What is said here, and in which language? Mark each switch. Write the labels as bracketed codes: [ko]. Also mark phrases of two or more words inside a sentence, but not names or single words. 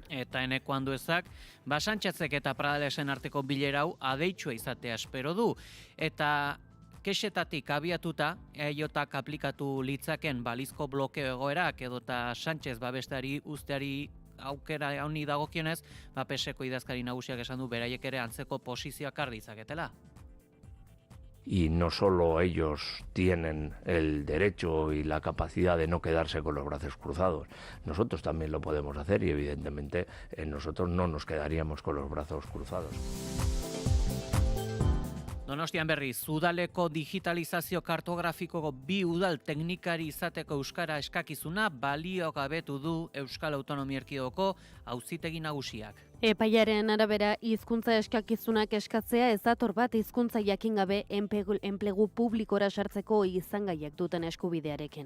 [eu] Eta eneko anduezak, Sánchezek eta Pradalesen arteko bilerau adeitsua izatea espero du. Eta kexetatik abiatuta, EAJak aplikatu litzaken balizko blokeo egoerak edota Sánchez babesteari usteari aukera honi dagokionez, PSeko idazkari nagusiak esan du beraiek ere antzeko posizioak har ditzaketela. [es] Y no solo ellos tienen el derecho y la capacidad de no quedarse con los brazos cruzados, nosotros también lo podemos hacer y evidentemente nosotros no nos quedaríamos con los brazos cruzados. [eu] Donostian berriz, udaleko digitalizazio kartografikoko 2 udal teknikari izateko euskara eskakizuna baliogabetu du Euskal Autonomia Erkidegoko auzitegi nagusiak. Epaiaren arabera hizkuntza eskakizunak eskatzea ez dator bat hizkuntza jakin gabe enplegu publikora sartzeko izangaiak duten eskubidearekin.